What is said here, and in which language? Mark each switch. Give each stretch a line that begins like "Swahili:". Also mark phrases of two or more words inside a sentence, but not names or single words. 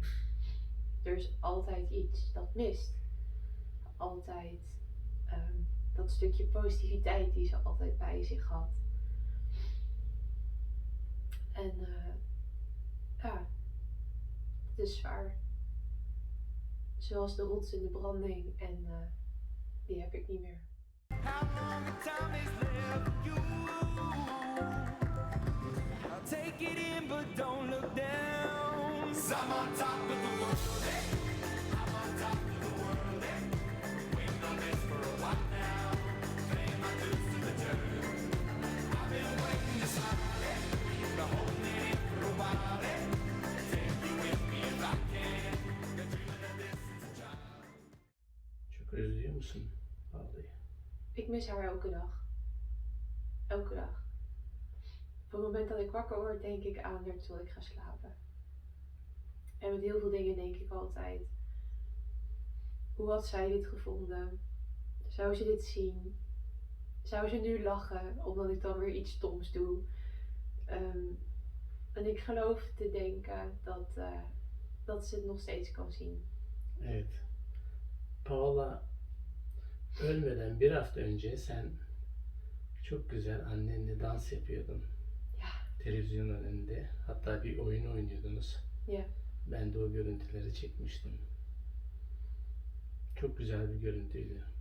Dutch: Er is altijd iets dat mist. Altijd dat stukje positiviteit die ze altijd bij zich had. En het is zwaar. Zoals de rots in de branding en die heb ik niet meer.
English: Take it in, but don't look down. 'Cause I'm on top of the world, I'm on top of the world, waiting on this for a while now. Paying my dues to the dirt. I've been waiting this long, been holding it in for a while, take you with me if I can. Been dreaming of this since a child.
Turkish: Çok özlüyor musun Paula'yı?
Dutch: Ik mis haar elke dag. Elke dag. Op het moment dat ik wakker word, denk ik aan haar tot ik ga slapen. En met heel veel dingen denk ik altijd, hoe had zij dit gevonden? Zou ze dit zien? Zou ze nu lachen, omdat ik dan weer iets stoms doe? En ik geloof te denken dat ze het nog steeds kan zien.
Turkish: Evet. Paula ölmeden bir hafta önce sen çok güzel annenle dans yapıyordun. Televizyonun önünde. Hatta bir oyun oynuyordunuz.
Dutch: Ja.
Turkish: Ben de o görüntüleri çekmiştim. Çok güzel bir görüntüydü.